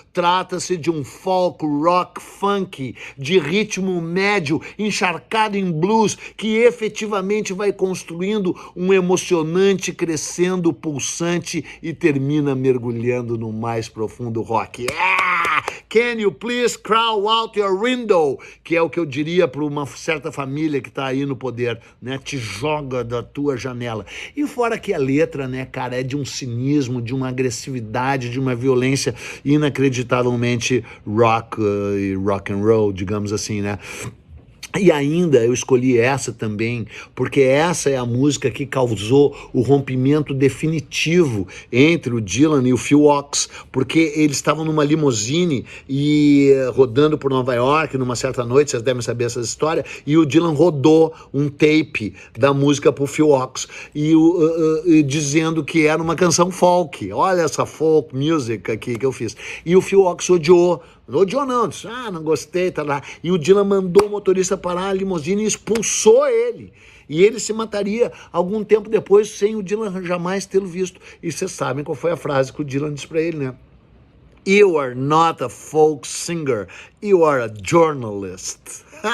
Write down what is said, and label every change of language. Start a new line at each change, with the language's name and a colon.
Portuguese: Trata-se de um folk, rock, funk, de ritmo médio, encharcado em blues, que efetivamente vai construindo um emocionante, crescendo, pulsante e termina mergulhando no mais profundo rock.
English: Can you please crawl out your window?
Portuguese: Que é o que eu diria para uma certa família que está aí no poder, né? Te joga da tua janela. E fora que a letra, né, cara, é de um cinismo, de uma agressividade, de uma violência inacreditavelmente rock and roll, digamos assim, né? E ainda eu escolhi essa também, porque essa é a música que causou o rompimento definitivo entre o Dylan e o Phil Ochs, porque eles estavam numa limusine e rodando por Nova York numa certa noite, vocês devem saber essa história, e o Dylan rodou um tape da música pro Phil Ochs, e dizendo que era uma canção folk. Olha essa folk music aqui que eu fiz. E o Phil Ochs odiou. Não odiou não, disse, não gostei, tá lá. E o Dylan mandou o motorista parar a limusine e expulsou ele. E ele se mataria algum tempo depois sem o Dylan jamais tê-lo visto. E vocês sabem qual foi a frase que o Dylan disse para ele, né?
English: You are not a folk singer, you are a journalist.